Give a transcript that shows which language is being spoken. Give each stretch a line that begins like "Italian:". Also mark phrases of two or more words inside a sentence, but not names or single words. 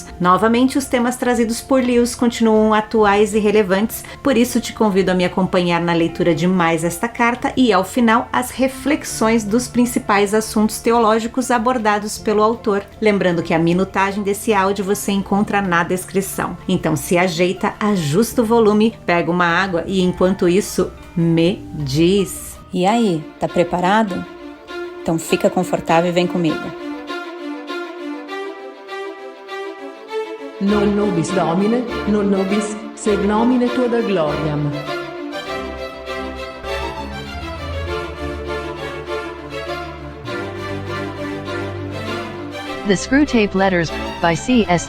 Portuguese: Novamente, os temas trazidos por Lewis continuam atuais e relevantes, por isso te convido a me acompanhar na leitura de mais esta carta e, ao final, as reflexões dos principais assuntos teológicos abordados pelo autor. Lembrando que a minutagem desse áudio você encontra na descrição. Então se ajeita, ajusta o volume, pega uma água e, enquanto isso, me diz. E aí, tá preparado? Então fica confortável e vem comigo.
Latin: Non nobis Domine, non nobis sed nomine tua da gloriam.
English: The Screwtape Letters, by C.S.